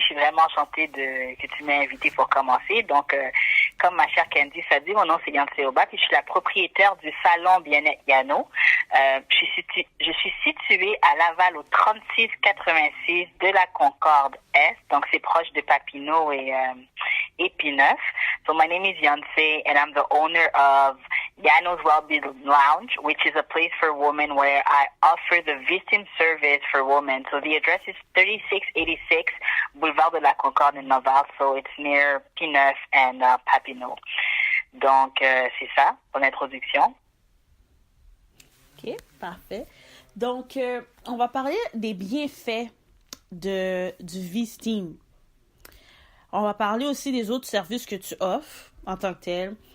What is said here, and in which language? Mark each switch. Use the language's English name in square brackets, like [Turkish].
[French] Je suis vraiment enchantée que tu m'aies invitée pour commencer. Donc, comme ma chère Candice a dit, mon nom c'est Yancey Oba, puis je suis la propriétaire du salon Bien-être Yano. Je suis située à Laval au 3686 de la Concorde Est, donc c'est proche de Papineau et P9. [English] So my name is Yancey and I'm the owner of Yano's Wellbeing Lounge, which is a place for women where I offer the victim service for women. So the address is 3686 Boulevard de la Concorde in Laval, so it's near P9 and Papineau. [French] Donc, c'est ça, pour l'introduction. OK, parfait. Donc, on va parler des bienfaits du V-Steam. On va parler aussi des autres services que tu offres en tant que tel.